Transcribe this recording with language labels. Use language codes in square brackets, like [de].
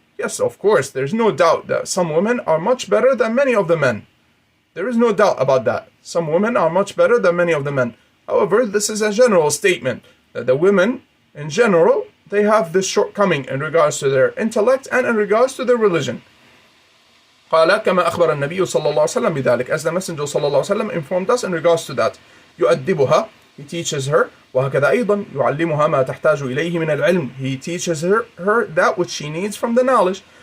[en] Yes, of course, there's no doubt that some women are much better than many of the men. There is no doubt about that. Some women are much better than many of the men. However, this is a general statement that the women in general, they have this shortcoming in regards to their intellect and in regards to their religion. [ar] قال كما أخبر النبي صلى الله عليه وسلم بذلك, [en] as the Messenger صلى الله عليه وسلم informed us in regards to that. [ar] يؤدبها, [en] he teaches her, [ar] وهكذا أيضا يعلمها ما تحتاج إليه من العلم, [en] he teaches her that which she needs from the knowledge.